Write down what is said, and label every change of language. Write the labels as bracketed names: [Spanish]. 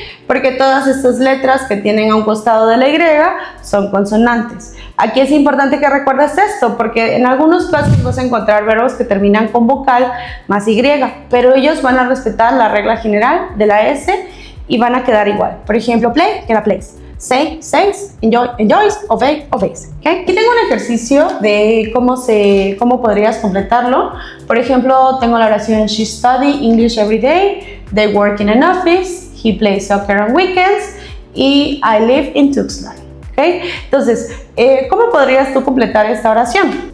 [Spanish] Porque todas estas letras que tienen a un costado de la Y son consonantes. Aquí es importante que recuerdes esto, porque en algunos casos vas a encontrar verbos que terminan con vocal más Y, pero ellos van a respetar la regla general de la S y van a quedar igual. Por ejemplo, play, queda plays. [English] say, says, enjoy, enjoys, obey, obeys. [Spanish] ¿Okay? Aquí tengo un ejercicio de cómo podrías completarlo. Por ejemplo, tengo la oración [English] she study English every day, they work in an office, he plays soccer on weekends [Spanish] y [English] I live in Tuxtla. [Spanish] ¿Okay? Entonces, ¿cómo podrías tú completar esta oración?